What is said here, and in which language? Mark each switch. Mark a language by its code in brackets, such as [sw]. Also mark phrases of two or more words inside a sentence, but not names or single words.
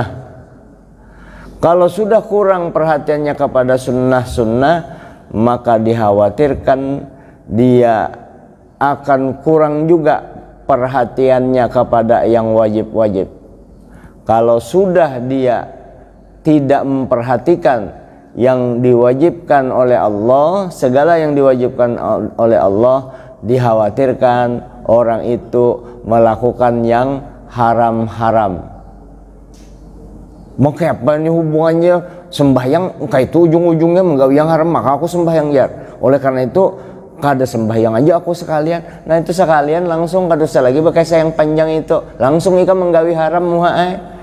[id] Kalau sudah kurang perhatiannya kepada sunnah-sunnah, maka dikhawatirkan dia akan kurang juga perhatiannya kepada yang wajib-wajib. Kalau sudah dia tidak memperhatikan yang diwajibkan oleh Allah, segala yang diwajibkan oleh Allah, dikhawatirkan orang itu melakukan yang haram-haram. Maka apa ini hubungannya sembahyang kayak itu ujung-ujungnya menggawi yang haram, maka aku sembahyang ya. Oleh karena itu kada sembahyang aja aku sekalian. Nah itu sekalian langsung kada usah lagi pakai sayang panjang itu, langsung ika menggawi haram muha.